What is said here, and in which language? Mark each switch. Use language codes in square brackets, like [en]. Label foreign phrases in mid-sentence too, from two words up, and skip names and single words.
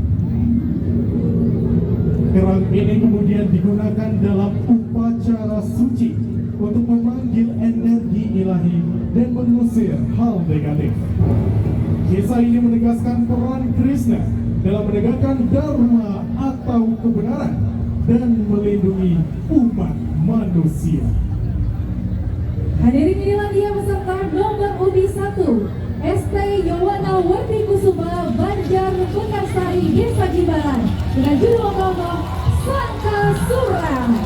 [id] Kerang ini kemudian digunakan dalam upacara suci untuk memanggil energi ilahi dan mengusir hal negatif. Kisah ini menegaskan peran Krishna dalam menegakkan dharma atau kebenaran dan melindungi umat manusia. Hadirin, inilah dia peserta nomor undi 1 ST Yowana Warti Kusuma Banjar Bekarsari Desa Jimbaran dengan judul nama Sankasura.